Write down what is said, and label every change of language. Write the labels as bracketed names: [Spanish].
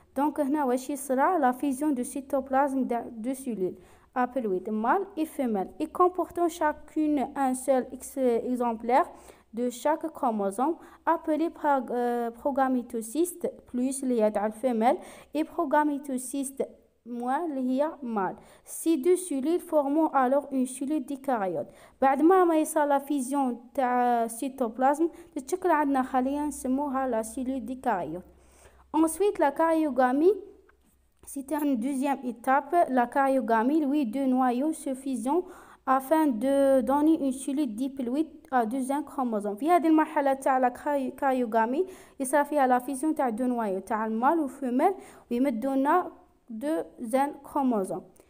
[French] Donc, voici sera la fusion de cytoplasme de deux cellules haploïdes, mâle et femelle, et comportant chacune un seul exemplaire de chaque chromosome, appelé progamétocyste plus les femelles et progamétocyste moins [Arabic] اللي هي [French] mâle. Ces deux cellules formant alors une cellule dikaryote. [Arabic] بعد ما يصير la fusion تاع cytoplasme تتشكل عندنا خلية نسموها [French] la cellule dikaryote. Ensuite la karyogamie, c'est une deuxième étape. La karyogamie, oui, deux noyaux se fusionnent afin de donner une cellule diploïde à deuxième chromosome. [Arabic] في هذه المرحلة تاع la karyogamie يصير فيها la fusion تاع [French] deux noyaux [Arabic] تاع المâle والفيميل ويمدونا [French] deuxième chromosome.